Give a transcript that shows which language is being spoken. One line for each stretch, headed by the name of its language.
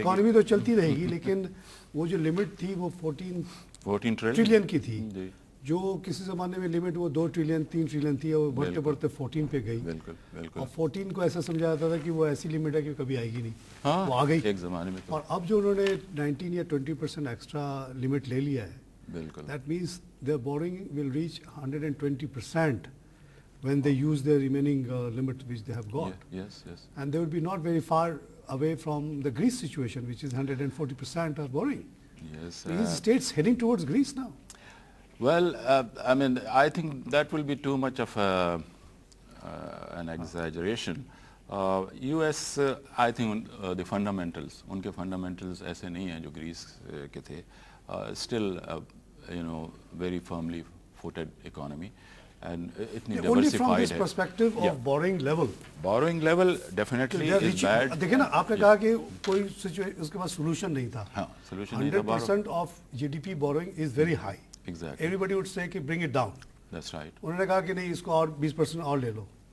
Urdu: Economy تو چلتی رہے گی لیکن وہ جو لمٹ تھی وہ 14 ٹریلین کی تھی, جو کسی زمانے میں لمٹ وہ 2 ٹریلین 3 ٹریلین تھی اور بڑھتے بڑھتے 14 پہ گئی. بالکل بالکل. اور 14 کو ایسا سمجھا جاتا تھا کہ وہ ایسی لمٹ ہے کہ کبھی آئے گی نہیں, وہ آ گئی ایک زمانے میں. اور اب جو انہوں نے 19 یا 20% ایکسٹرا لمٹ لے لیا ہے, بالکل,
English: that means their borrowing will reach 120% when they use their remaining limit which they have got. Yes, yes. And they will be not very far away from the Greece situation, which is 140% of borrowing. Yes. These states heading towards Greece now. Well, I mean, I think that will be too much of an exaggeration. US, I think the fundamentals,
Urdu: उनके fundamentals ऐसे नहीं हैं जो Greece के थे.
English: Still, very firmly footed economy. And
Urdu: itni
English: diversified only from this perspective of borrowing level. Borrowing level definitely is bad.
Urdu: دیکھیں نا, آپ نے کہا کہ کوئی اس کے پاس solution نہیں تھا. ہاں, solution نہیں تھا.
English: 100% of GDP borrowing is very high. Exactly. Everybody would say کہ bring it down. That's right.
Urdu: انہوں نے کہا کہ نہیں, اس کو اور 20% اور لے لو.